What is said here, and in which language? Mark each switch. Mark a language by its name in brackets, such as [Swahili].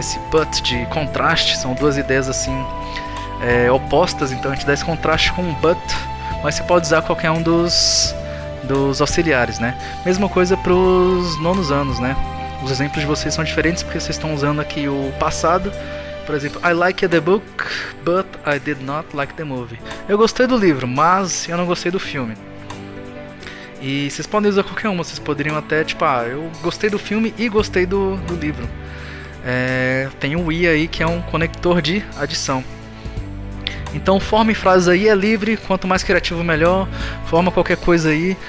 [Portuguese] Esse but de contraste, são duas ideias assim opostas, então a gente dá esse contraste com um but, mas você pode usar qualquer um dos auxiliares, né? Mesma coisa para os nonos anos, né? Os exemplos de vocês são diferentes porque vocês estão usando aqui o passado. Por exemplo, [English] I liked the book, but I did not like the movie. [Portuguese] Eu gostei do livro, mas eu não gostei do filme. E vocês podem usar qualquer uma, vocês poderiam até, tipo, eu gostei do filme e gostei do livro. Tem o I aí, que é um conector de adição. Então forme frases aí, é livre, quanto mais criativo melhor, forma qualquer coisa aí.